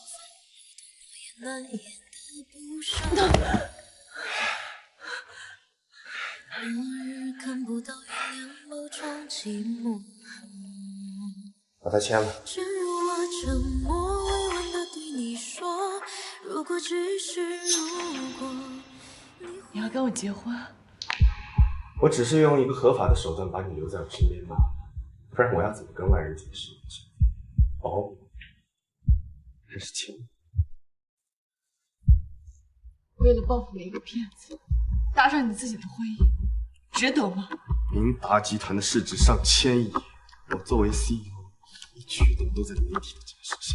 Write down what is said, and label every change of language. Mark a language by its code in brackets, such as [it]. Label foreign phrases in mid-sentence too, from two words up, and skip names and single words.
[zh] 把它簽了。你要跟我結婚？我只是用一個合法的手段把你留在我身邊吧。不然我要怎麼跟外人解釋？保護還是親？為了報復了一個騙子，搭上你自己的婚姻，值得嗎？明達集團的市值上1000億，我作為 CEO， 一舉動都在媒體的監視下。